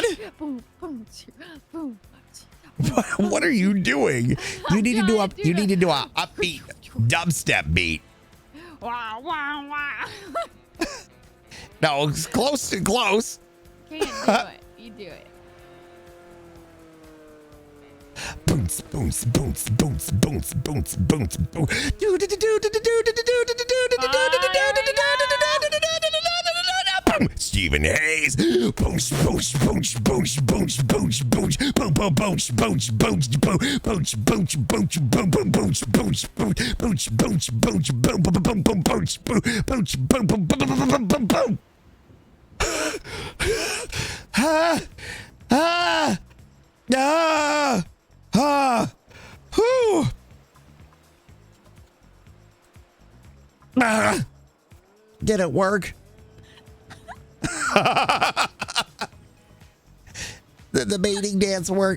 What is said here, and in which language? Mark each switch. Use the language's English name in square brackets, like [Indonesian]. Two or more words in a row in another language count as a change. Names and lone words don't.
[English] Boom, boom, boom. What are you doing? You need to do a upbeat dubstep beat. Wow, wow, wow. No, it's close and close. Can't do it. You do it. Boons, boons, boons, boons, boons, boons, boons, boons. Stephen Hayes. Boons, boons, boons, boons, boons, boons, boons, boom, boom, boons, boons, boons, boons, boons, boons, boons, boom, boom, boons, boons, boons, boons, boons, boons, boom, boom, boom, boom, boons, boons, boons, boom, boom, boom, boom, boom, boom, boom. Did it work? The mating dance work.